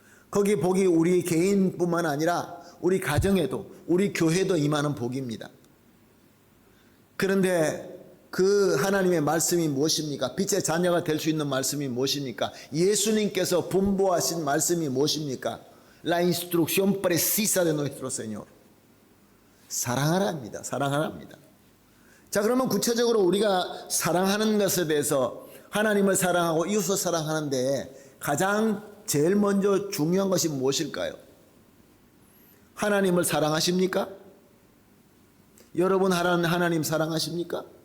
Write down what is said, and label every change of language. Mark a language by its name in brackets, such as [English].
[Korean] 거기에 복이 우리 개인뿐만 아니라 우리 가정에도, 우리 교회도 임하는 복입니다. 그런데 그 하나님의 말씀이 무엇입니까? 빛의 자녀가 될 수 있는 말씀이 무엇입니까? 예수님께서 분부하신 말씀이 무엇입니까? [Spanish] La instrucción precisa de nuestro Señor. [Korean] 사랑하라 합니다. 사랑하라 합니다. 자, 그러면 구체적으로 우리가 사랑하는 것에 대해서 하나님을 사랑하고 이웃을 사랑하는데 가장 제일 먼저 중요한 것이 무엇일까요? 하나님을 사랑하십니까? 여러분 하나님 사랑하십니까?